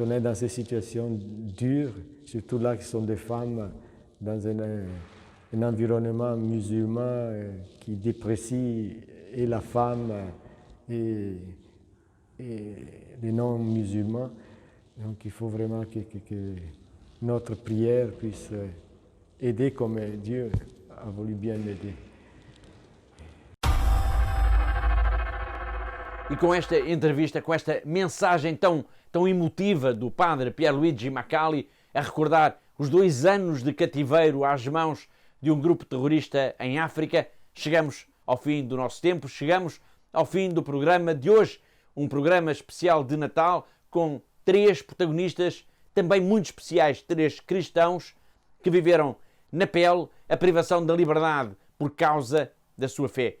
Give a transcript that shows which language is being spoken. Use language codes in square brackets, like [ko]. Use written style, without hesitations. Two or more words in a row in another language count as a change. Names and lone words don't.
[fr] on est dans ces situations dures, surtout là qui sont des femmes dans un environnement musulman qui déprécie et la femme et les non-musulmans, donc il faut vraiment que notre prière puisse aider comme Dieu a voulu bien aider. [pt] E com esta entrevista, com esta mensagem tão emotiva do padre Pierluigi Macali, a recordar os 2 anos de cativeiro às mãos de um grupo terrorista em África, chegamos ao fim do nosso tempo, chegamos ao fim do programa de hoje, um programa especial de Natal com 3 protagonistas também muito especiais, 3 cristãos que viveram na pele a privação da liberdade por causa da sua fé.